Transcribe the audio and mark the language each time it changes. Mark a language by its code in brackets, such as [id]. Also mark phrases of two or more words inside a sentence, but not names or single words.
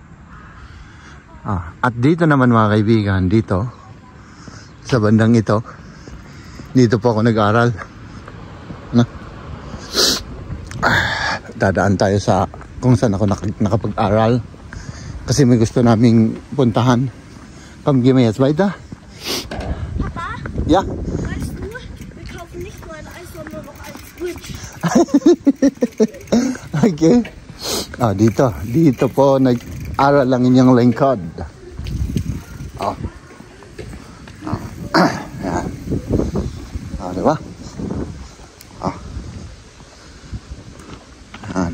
[tl] At dito naman mga kaibigan, dito, sa bandang ito, dito po ako nag-aral. Dadaan tayo sa kung saan ako nakapag-aral. Kasi may gusto naming puntahan. [de] Komm, geh mir jetzt weiter. Papa? Ja? Weißt du, wir kaufen nicht nur ein Eis, sondern noch ein Switch. Okay. [tl] Dito po nag-aral lang inyong lingkod. Yan. Diba? Yan.